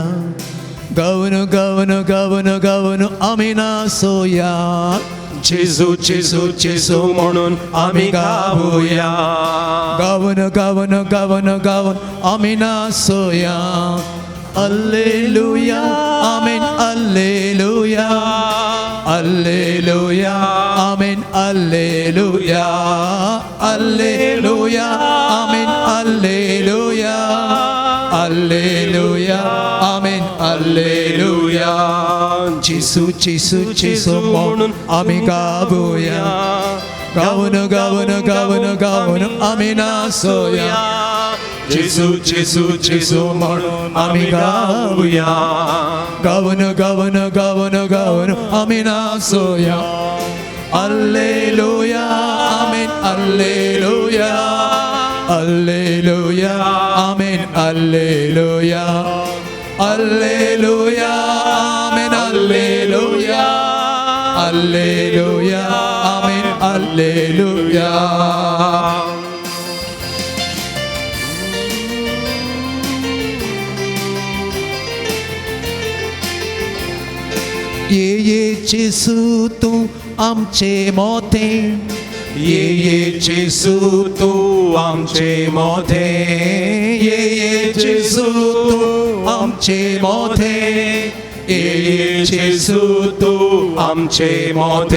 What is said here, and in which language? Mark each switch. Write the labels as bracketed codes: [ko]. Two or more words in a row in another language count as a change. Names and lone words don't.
[mr] गावन गावन गावन गावन आम्ही नाचूया. जेजू जेजू जेजू म्हणून आम्ही गावूया. गावन गावन गावन गावन आम्ही नाचूया. [la] Alleluia, Amen, Alleluia, Alleluia, Amen, Alleluia, Alleluia, Amen, Alleluia, Alleluia, Amen, Alleluia. [mr] जेसू जेसू जेसू म्हणून आम्ही गाऊया गाऊन गाऊन गाऊन गाऊन आम्ही नाचूया जेसू जेसू जेसू म्हणून आम्ही गाऊया गाऊन गाऊन गाऊन गाऊन आम्ही नाचूया [la] Alleluia, amen, alleluia, alleluia, amen, alleluia, alleluia, amen, alleluia, alleluia, amen, alleluia. [mr] ये जेसू तू आमचे मोठे ये जेसू तू आमचे मोठे ये जेसू तू आमचे मोठे ये जेसू तू आमचे मोठे